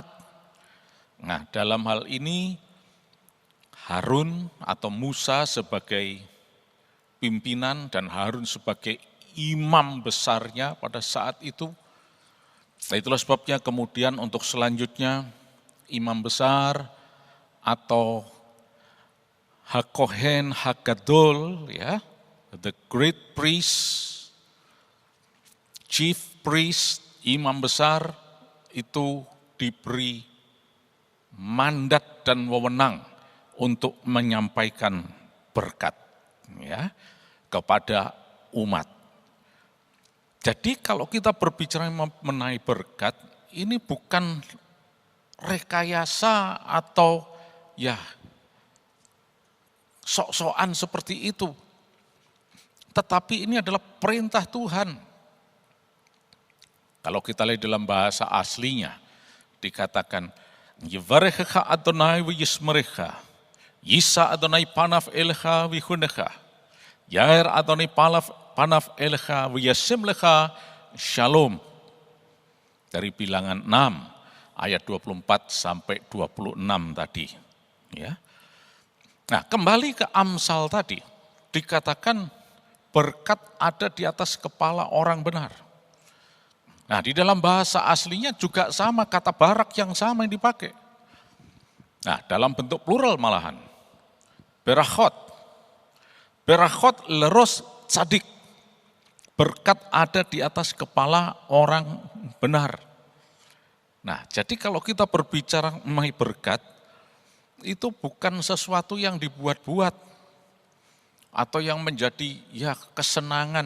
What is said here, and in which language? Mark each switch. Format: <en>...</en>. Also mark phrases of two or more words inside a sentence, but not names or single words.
<id>Nah, dalam hal ini Harun atau Musa sebagai pimpinan dan Harun sebagai imam besarnya pada saat itu. Nah, itulah sebabnya kemudian untuk selanjutnya imam besar atau</id> <he>הכהן הגדול,</he> <id>ya,</id> <en>the great priest, chief priest,</en> <id>imam besar itu diberi mandat dan wewenang untuk menyampaikan berkat ya kepada umat. Jadi kalau kita berbicara mengenai berkat, ini bukan rekayasa atau ya sok-sokan seperti itu. Tetapi ini adalah perintah Tuhan. Kalau kita lihat dalam bahasa aslinya, dikatakan,</id> <he>יברכך אדני וישמרך ישא אדני פניו אליך ויחנך יאר אדני פניו אליך וישם לך שלום.</he> <id>Dari Bilangan 6, ayat 24 sampai 26 tadi. Ya. Nah, kembali ke Amsal tadi, dikatakan berkat ada di atas kepala orang benar. Nah, di dalam bahasa aslinya juga sama, kata barak yang sama yang dipakai. Nah, dalam bentuk plural malahan.</id> <he>ברכות. ברכות לראש צדיק.</he> <id>Berkat ada di atas kepala orang benar. Nah, jadi kalau kita berbicara mengenai berkat, itu bukan sesuatu yang dibuat-buat atau yang menjadi ya kesenangan.</id>